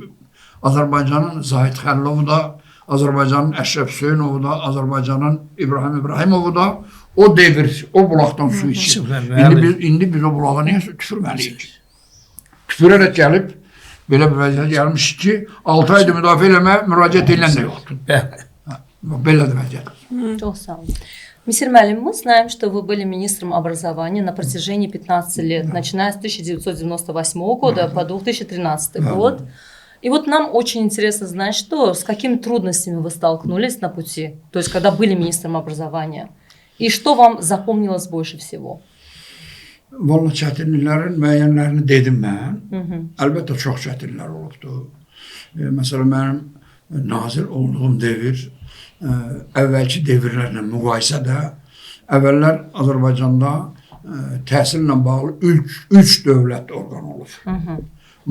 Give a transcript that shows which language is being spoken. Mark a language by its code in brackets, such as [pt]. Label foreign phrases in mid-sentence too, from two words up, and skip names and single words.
[az] Azərbaycanın Zahid Xəlilovu da, Azərbaycanın Əşrəf Hüseynovu da, Azərbaycanın İbrahim İbrahimovu da o devir, o bulaqdan su içir. İndi biz o bulağa niyə tüfürməliyik? Tüfürərək gəlib, belə bir vəziyyət gəlmiş ki, 6 ayda müdafiə eləməyə müraciət edilən də yoxdur. Belədir vəziyyət. Çok сам. [ru] Мисир Малим, мы знаем, что вы были министром образования на протяжении 15 лет, начиная с 1998 года по 2013 год. И вот нам очень интересно знать, с какими трудностями вы столкнулись на пути, то есть когда были министром образования, и что вам запомнилось больше всего? [az] Vallahi çətinliklərin müəyyənlərini dedim mən. Əlbəttə çox çətinliklər olubdu. Məsələn, mənim nazir olduğum devir, əvvəlki devirlərlə müqayisədə, əvvəllər Azərbaycanda təhsillə bağlı 3 dövlət orqanı olub.